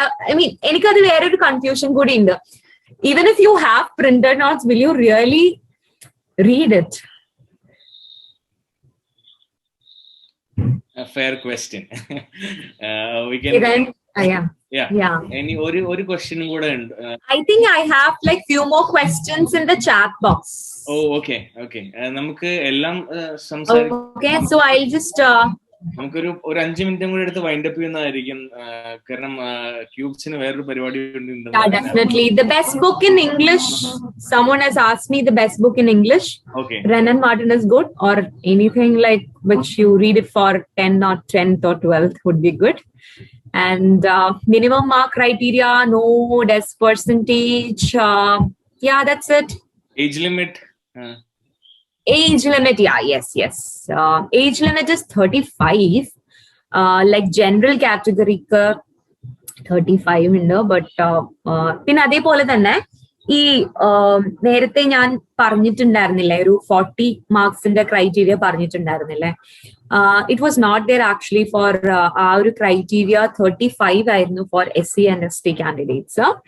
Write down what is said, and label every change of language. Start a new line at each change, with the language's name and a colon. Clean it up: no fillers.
English: I mean,
Malayalam: എനിക്കത് വേറൊരു confusion കൂടി ഉണ്ട്.
English: Even if you have printed notes, will you really read it? A fair question. We can yeah.
Malayalam: Any ഒരു question കൂടെ ഉണ്ട്.
English: I think I have like few more questions in the chat box. Oh, okay.
Malayalam: നമുക്ക് എല്ലാം സംസാരിക്കാം.
English: Okay, so I'll just
Malayalam: നമുക്കൊരു 5 മിനിറ്റും കൂടി എടുത്ത് വൈൻഡ് അപ്പ് ചെയ്യുന്നതായിരിക്കും. കാരണം ക്യൂബ്സിന് വേറൊരു പരിപാടി ഉണ്ട്.
English: Definitely. The best book in English, someone has asked me the best book in English. Okay. Renan Martin is good, or anything like which you read it for 10th or 10th or 12th would be good. And minimum mark criteria, no desk percentage. Yeah, that's it. Age limit. Age limit, yeah, yes. Age limit is 35. Like general category 35
Malayalam: ഉണ്ട്. But പിന്നെ അതേപോലെ തന്നെ ഈ നേരത്തെ ഞാൻ പറഞ്ഞിട്ടുണ്ടായിരുന്നില്ലേ, ഒരു 40 മാർക്സിന്റെ criteria പറഞ്ഞിട്ടുണ്ടായിരുന്നില്ലേ?
English: it was not there actually for
Malayalam: ആ ഒരു ക്രൈറ്റീരിയ 35 ആയിരുന്നു
English: For SC and ST candidates.